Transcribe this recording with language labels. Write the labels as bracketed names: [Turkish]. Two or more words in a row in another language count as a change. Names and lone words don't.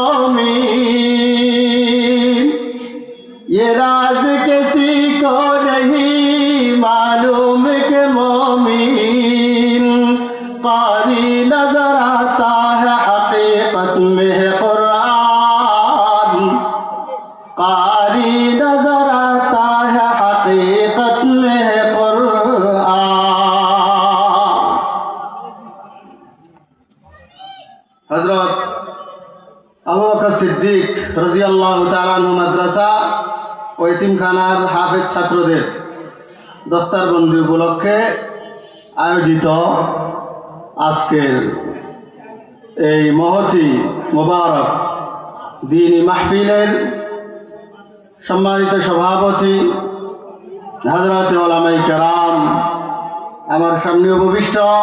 [Urdu] مومن یہ راز کسی کو نہیں معلوم کہ مومن قاری نظر آتا ہے حقیقت میں ہے قرآن قاری نظر آتا ہے حقیقت میں ہے قرآن [Bangla] হযরত আবু বকর সিদ্দিক [Arabic] رضي الله تعالى عنه [Bangla] মাদ্রাসা ও ইতিমখানার হাফেজ ছাত্রদের দস্তারবন্দি উপলক্ষে আয়োজিত আজকের এই মহতি মোবারক দ্বীনি মাহফিলের সম্মানিত সভাপতি হযরত উলামায়ে কেরাম আমার সামনে উপবিষ্ট